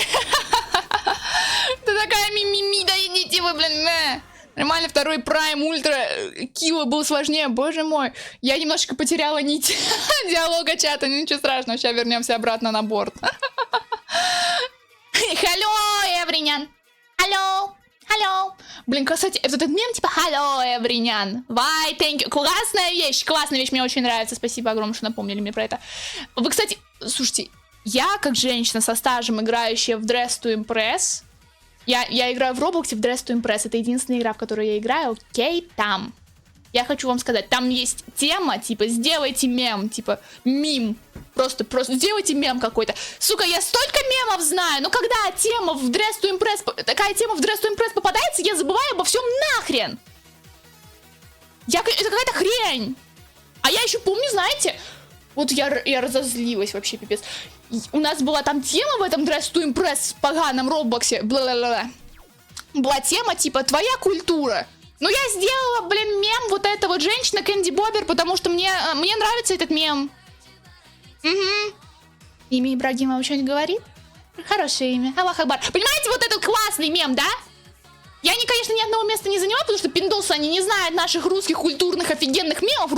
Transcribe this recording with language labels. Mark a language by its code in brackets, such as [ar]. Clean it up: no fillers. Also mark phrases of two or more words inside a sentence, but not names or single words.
[ru] Ты такая мимими, да идите вы, блин, Нормально, второй Prime Ультра Килла был сложнее, боже мой. Я немножечко потеряла нить диалога чата, ну ничего страшного, сейчас вернемся обратно на борт. [en] Hello, everyone. Hello. Hello. [ru] Блин, кстати, этот мем типа [en] Hello, everyone. Why, thank you. [ru] Классная вещь, мне очень нравится. Спасибо огромное, что напомнили мне про это. Вы, кстати, слушайте, я как женщина со стажем, играющая в Dress to Impress, я играю в Роблоксе в Dress to Impress. Это единственная игра, в которой я играю. Окей, там. Я хочу вам сказать, там есть тема, типа, сделайте мем, типа, мим. Просто сделайте мем какой-то. Сука, я столько мемов знаю, но когда тема в Dress to Impress, такая тема в Dress to Impress попадается, я забываю обо всем нахрен. Это какая-то хрень. А я еще помню, знаете, вот я разозлилась вообще, пипец. У нас была там тема в этом Dress to Impress в поганом Роблоксе, бла-ла-ла-ла. Была тема, типа, твоя культура. Но я сделала, блин, мем вот эта вот женщина Кэнди Бобер, потому что мне нравится этот мем. Угу. Имя Ибрагимова что-нибудь говорит? Хорошее имя. [ar] الله أكبر. [ru] Понимаете, вот этот классный мем, да? Я, конечно, ни одного места не заняла, потому что пиндосы, они не знают наших русских культурных офигенных мемов.